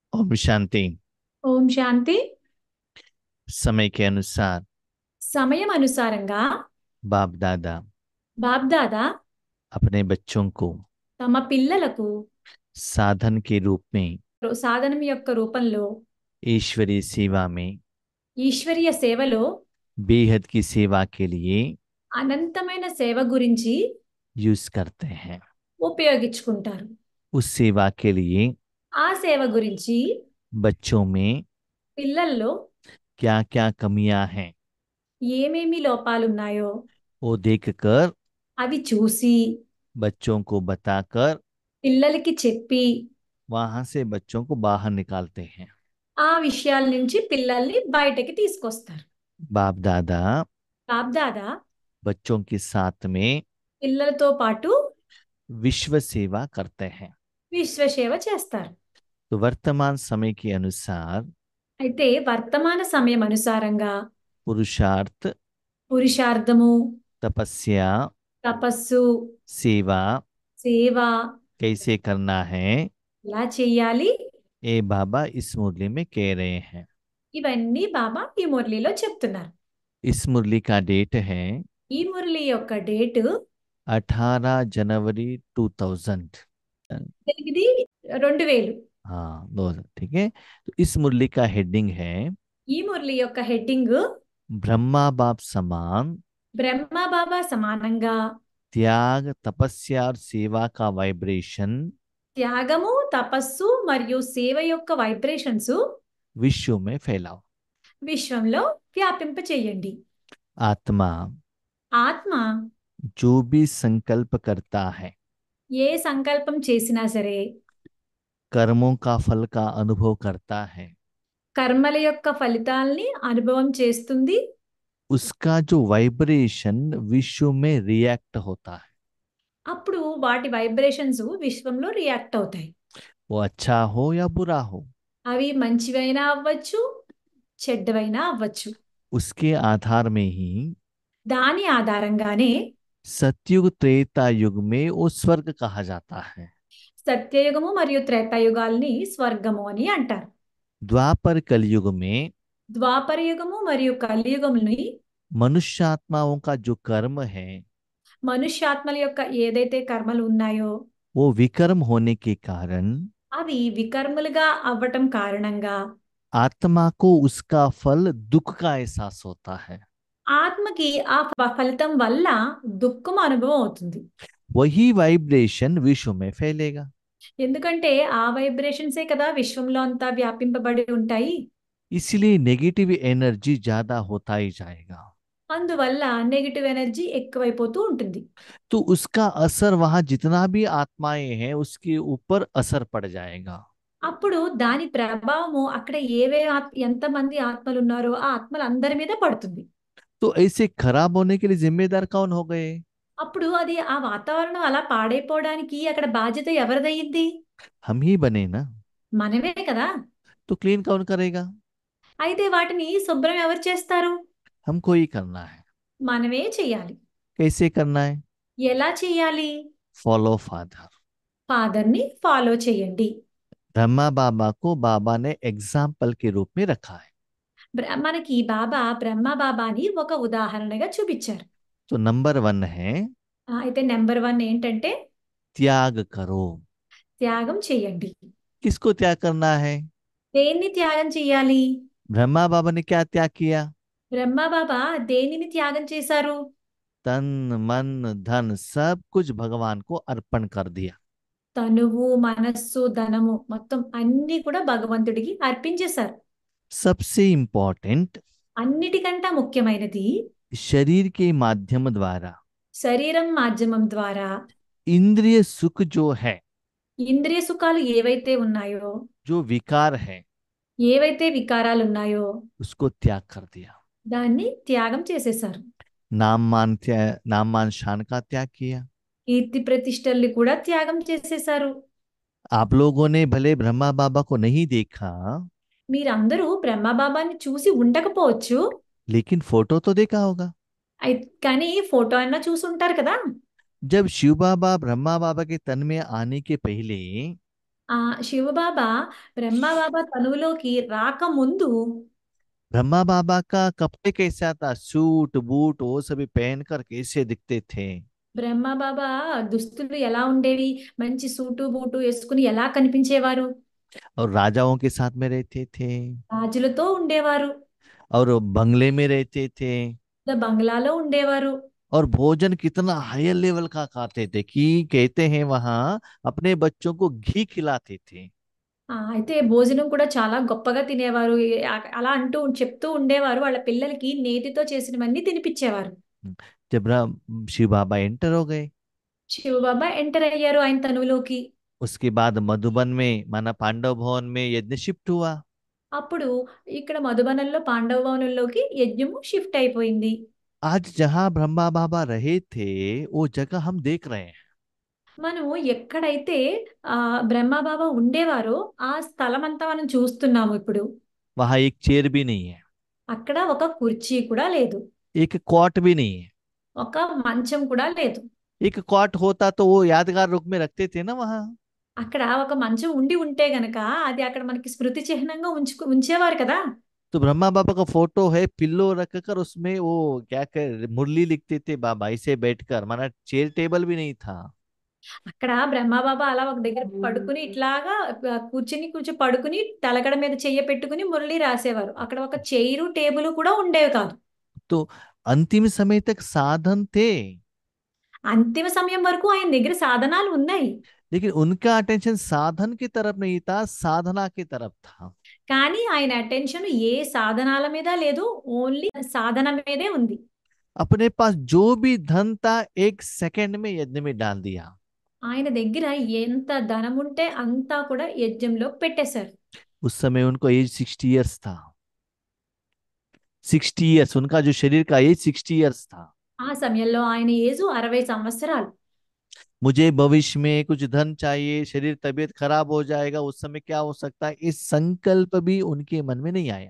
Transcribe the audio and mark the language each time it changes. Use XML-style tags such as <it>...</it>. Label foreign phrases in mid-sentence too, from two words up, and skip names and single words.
<hi>ओम शांति।</hi> <te>ఓం శాంతి.</te> <hi>समय के अनुसार</hi> <te>సమయం అనుసారంగా</te> <hi>बाप दादा</hi> <te>బాబ్దాదా</te> <hi>अपने बच्चों को</hi> <te>తమ పిల్లలకు</te> <hi>साधन के रूप में</hi> <te>సాధనం యొక్క రూపంలో</te> <hi>ईश्वरीय सेवा में</hi> <te>ఈశ్వరీయ సేవలో</te> <hi>बेहद की सेवा के लिए</hi> <te>అనంతమైన సేవ గురించి</te> <hi>यूज करते हैं।</hi> <te>ఉపయోగించుకుంటారు.</te> <hi>उस सेवा के लिए</hi> <te>ఆ సేవ గురించి</te> <hi>बच्चों में</hi> <te>పిల్లల్లో</te> <hi>क्या क्या कमियां हैं</hi> <te>ఏమేమి లోపాలున్నాయో</te> <hi>वो देखकर</hi> <te>అవి చూసి</te> <hi>बच्चों को बताकर</hi> <te>పిల్లలకి చెప్పి</te> <hi>वहां से बच्चों को बाहर निकालते हैं।</hi> <te>ఆ విషయాల నుంచి పిల్లల్ని బయటకి తీసుకొస్తారు.</te> <hi>बाप दादा</hi> <te>బాబ్దాదా</te> <hi>बच्चों के साथ में</hi> <te>పిల్లలతో పాటు</te> <hi>विश्व सेवा करते हैं।</hi> <te>విశ్వసేవ చేస్తారు.</te> <hi>तो वर्तमान समय के अनुसार</hi> <te>అయితే వర్తమాన సమయం అనుసారంగా</te> <hi>पुरुषार्थ,</hi> <te>పురుషార్థము,</te> <hi>तपस्या,</hi> <te>తపస్సు,</te> <hi>सेवा</hi> <te>సేవ</te> <hi>कैसे करना है</hi> <te>ఎలా చెయ్యాలి,</te> <hi>ये बाबा इस मुरली में कह रहे हैं।</hi> <te>ఇవన్నీ బాబా ఈ మురళిలో చెప్తున్నారు.</te> <hi>इस मुरली का डेट है</hi> <te>ఈ మురళి యొక్క డేటు</te> <hi>18 जनवरी 2000।</hi> <te>8/2000.</te> <hi>हाँ 2000, ठीक है। तो इस मुरली का हेडिंग है</hi> <te>ఈ మురళి యొక్క హెడ్డింగ్</te> <hi>ब्रह्मा बाप समान</hi> <te>బ్రహ్మ బాబా సమానంగా</te> <hi>त्याग, तपस्या और सेवा का वाइब्रेशन</hi> <te>త్యాగము, తపస్సు మరియు సేవ యొక్క వైబ్రేషన్స్</te> <hi>विश्व में फैलाओ।</hi> <te>విశ్వంలో వ్యాపింప చేయండి.</te> <hi>आत्मा</hi> <te>ఆత్మ</te> <hi>जो भी संकल्प करता है</hi> <te>ఏ సంకల్పం చేసినా సరే,</te> <hi>कर्मों का फल का अनुभव करता है,</hi> <te>కర్మల యొక్క ఫలితాల్ని అనుభవం చేస్తుంది.</te> <hi>उसका जो वाइब्रेशन विश्व में रिएक्ट होता है,</hi> <te>అప్పుడు వాటి వైబ్రేషన్స్ విశ్వంలో రియాక్ట్ అవుతాయి.</te> <hi>वो अच्छा हो या बुरा हो,</hi> <te>అవి మంచివైనా అవ్వచ్చు, చెడ్డవైనా అవ్వచ్చు.</te> <hi>उसके आधार में ही</hi> <te>దాని ఆధారంగానే</te> <hi>सतयुग त्रेता युग में वो स्वर्ग कहा जाता है।</hi> <te>సత్యయుగము మరియు త్రేతాయుగాల్ని స్వర్గము అని అంటారు.</te> <hi>द्वापर कलयुग में</hi> <te>ద్వాపర యుగము మరియు కలియుగముని</te> <hi>मनुष्यात्माओं का जो कर्म है</hi> <te>మనుష్యాత్మల యొక్క ఏదైతే కర్మలు ఉన్నాయో</te> <hi>वो विकर्म होने के कारण</hi> <te>అవి వికర్మలుగా అవ్వటం కారణంగా</te> <hi>आत्मा को उसका फल दुख का एहसास होता है।</hi> <te>ఆత్మకి ఆ ఫలితం వల్ల దుఃఖం అనుభవం అవుతుంది.</te> <hi>वही वाइब्रेशन विश्व में फैलेगा।</hi> <te>ఎందుకంటే ఆ వైబ్రేషన్సే కదా విశ్వంలో అంతా వ్యాపింపబడి ఉంటాయి.</te> <hi>इसलिए</hi> <en>negative energy</en> <hi>ज्यादा होता ही जाएगा।</hi> <te>అందువల్ల</te> <en>negative energy</en> <te>ఎక్కువైపోతూ ఉంటుంది.</te> <hi>तो उसका असर वहां जितना भी आत्माएं हैं उसके ऊपर असर पड़ जाएगा।</hi> <te>అప్పుడు దాని ప్రభావము అక్కడ ఎంతమంది ఆత్మలు ఉన్నారో ఆ ఆత్మలు అందరి మీద పడుతుంది.</te> <hi>तो ऐसे खराब होने के लिए जिम्मेदार कौन हो गए?</hi> <te>అప్పుడు అది ఆ వాతావరణం అలా పాడైపోవడానికి అక్కడ బాధ్యత ఎవరిదయ్యింది?</te> <hi>हम ही बने ना।</hi> <te>మనమే కదా.</te> <hi>तो क्लीन कौन करेगा?</hi> <te>అయితే వాటిని శుభ్రం ఎవరు చేస్తారు?</te> <hi>हमको ही करना है।</hi> <te>మనమే చెయ్యాలి.</te> <hi>कैसे करना है?</hi> <te>ఎలా చెయ్యాలి?</te> <en>follow father.</en> <te>ఫాదర్ని ఫాలో చేయండి.</te> <hi>ब्रह्मा बाबा को बाबा ने एग्जाम्पल के रूप में रखा है।</hi> <te>మనకి బాబా బ్రహ్మ బాబాని ఒక ఉదాహరణగా చూపించారు.</te> <hi>तो नंबर 1 है</hi> <te>అయితే నెంబర్ 1 ఏంటంటే</te> <hi>त्याग करो।</hi> <te>త్యాగం చేయండి.</te> <hi>किसको त्याग करना है?</hi> <te>దేన్ని త్యాగం చేయాలి?</te> <hi>ब्रह्मा बाबा ने क्या त्याग किया?</hi> <te>బ్రహ్మ బాబా దేనిని త్యాగం చేశారు?</te> <hi>तन मन धन सब कुछ भगवान को अर्पण कर दिया।</hi> <te>తనువు, మనస్సు, ధనము మొత్తం అన్ని కూడా భగవంతుడికి అర్పించేశారు.</te> <hi>सबसे इम्पोर्टेंट</hi> <te>అన్నిటికంటే ముఖ్యమైనది</te> <hi>शरीर के माध्यम द्वारा</hi> <te>శరీరం మాధ్యమం ద్వారా</te> <hi>इंद्रिय सुख जो है,</hi> <te>ఇంద్రియ సుఖాలు ఏవైతే ఉన్నాయో,</te> <hi>जो विकार है,</hi> <te>ఏవైతే వికారాలు ఉన్నాయో</te> <hi>उसको त्याग कर दिया।</hi> <te>దాన్ని త్యాగం చేసేశారు.</te> <hi>नाम मान शान का त्याग किया।</hi> <te>కీర్తి ప్రతిష్టల్ని కూడా త్యాగం చేసేశారు.</te> <hi>आप लोगों ने भले ब्रह्मा बाबा को नहीं देखा,</hi> <te>మీరందరూ బ్రహ్మ బాబాని చూసి ఉండకపోవచ్చు,</te> <hi>लेकिन फोटो तो देखा होगा।</hi> <te>కానీ ఫోటో అయినా చూసి ఉంటారు కదా.</te> <hi>जब शिव बाबा ब्रह्मा बाबा के तन में आने के पहले</hi> <te>ఆ శివబాబా బ్రహ్మబాబా తనువులోకి రాకముందు</te> <hi>ब्रह्मा बाबा का कपड़े कैसा था,</hi> <en>suit boot</en> <hi>वो सभी पहनकर कैसे दिखते थे।</hi> <te>బ్రహ్మబాబా దుస్తులు ఎలా ఉండేవి? మంచి</te> <en>suit boot</en> <te>వేసుకుని ఎలా కనిపించేవారు?</te> <hi>और राजाओं के साथ में रहते थे,</hi> <te>రాజులతో ఉండేవారు,</te> <hi>और बंगले में रहते थे।</hi> <te>బంగ్లాలో ఉండేవారు.</te> <hi>और भोजन कितना</hi> <en>higher level</en> <hi>का खाते थे कि कहते हैं वहां अपने बच्चों को घी खिलाते थे।</hi> <te>అయితే భోజనం కూడా చాలా గొప్పగా తినేవారు. అలా అంటూ చెప్తూ ఉండేవారు. వాళ్ళ పిల్లలకి నేతితో చేసినవన్నీ తినిపించేవారు.</te> <hi>जब शिव बाबा एंटर हो गए,</hi> <te>శివబాబా ఎంటర్ అయ్యారు ఆయన తనువులోకి.</te> <hi>उसके बाद मधुबन में माना पांडव भवन में यज्ञ शिफ्ट हुआ।</hi> <te>అప్పుడు ఇక్కడ మధుబనంలో పాండవ భవనంలోకి యజ్ఞము షిఫ్ట్ అయిపోయింది.</te> <hi>आज जहां ब्रह्मा बाबा रहे थे वो जगह हम देख रहे हैं।</hi> <te>మనం ఎక్కడైతే బ్రహ్మబాబా ఉండేవారో ఆ స్థలం అంతా మనం చూస్తున్నాము ఇప్పుడు.</te> <hi>वहां एक चेयर भी नहीं है,</hi> <te>అక్కడ ఒక కుర్చీ కూడా లేదు,</te> <hi>एक कॉट भी नहीं है।</hi> <te>ఒక మంచం కూడా లేదు.</te> <hi>एक कॉट होता तो वो यादगार रूप में रखते थे ना वहां।</hi> <te>అక్కడ ఒక మంచం ఉండి ఉంటే గనక అది అక్కడ మనకి స్మృతి చిహ్నంగా ఉంచేవారు కదా.</te> <hi>तो ब्रह्मा बाबा का फोटो है, पिल्लो रखकर उसमें वो क्या कर मुरली लिखते थे बाबा ऐसे बैठकर, माना</hi> <en>chair table</en> <hi>भी नहीं था।</hi> <te>అక్కడ బ్రహ్మబాబా అలా ఒక దగ్గర పడుకుని ఇట్లాగా పడుకుని తలగడ మీద చెయ్య పెట్టుకుని మురళి రాసేవారు. అక్కడ ఒక</te> <en>chair table</en> <te>కూడా ఉండేవి కాదు.</te> <hi>तो अंतिम समय तक साधन थे,</hi> <te>అంతిమ సమయం వరకు ఆయన దగ్గర సాధనాలు ఉన్నాయి.</te> <hi>लेकिन उनका अटेंशन साधन की तरफ नहीं था, साधना की तरफ था।</hi> <te>కానీ ఆయన అటెన్షన్ ఏ సాధనాల మీద లేదు, ఓన్లీ సాధన మీదే ఉంది.</te> <hi>अपने पास जो भी धन था एक सेकंड में यज्ञ में डाल दिया।</hi> <te>ఆయన దగ్గర ఎంత ధనం ఉంటే అంతా కూడా యజ్ఞంలో పెట్టేశారు.</te> <hi>उस समय उनको</hi> <en>age 60 years</en> <hi>था। 60 इयर्स उनका जो शरीर का</hi> <en>age 60 years</en> <hi>था।</hi> <te>ఆ సమయంలో ఆయన ఏజు 60 సంవత్సరాలు.</te> <hi>मुझे भविष्य में कुछ धन चाहिए, शरीर तबीयत खराब हो जाएगा, उस समय क्या हो सकता है, इस संकल्प भी उनके मन में नहीं आया।</hi>